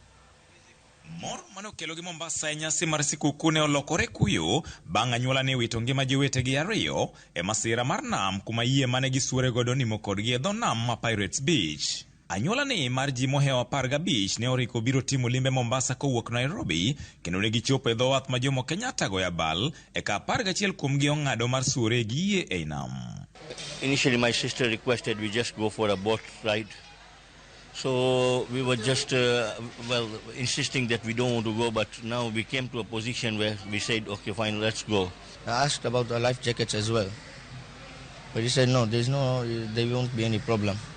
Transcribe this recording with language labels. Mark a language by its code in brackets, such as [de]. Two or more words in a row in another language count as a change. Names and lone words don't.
[luo] Mor manokelo gi Mombasa e nyasi mar sikuku ne olokore kuyo bang' anyuola ne wito ngima ji wetegi ariyo e masira mar nam kuma yie mane gisuore godo nimo kodgi e dho nam ma Pirates Beach. Anyuola ni mar ji mohewo 15 ne oriko biro timo limbe Mombasa kowuok Nairobi kendo ne gichopo e dho wath ma Jomo Kenyatta goyo abal e ka 11 kuomgi ong'ado mar suore gi yie e nam. [en] Initially my sister requested we just go for a boat ride. So we were just, insisting that we don't want to go, but now we came to a position where we said, okay, fine, let's go. I asked about the life jackets as well, but he said, no, there won't be any problem.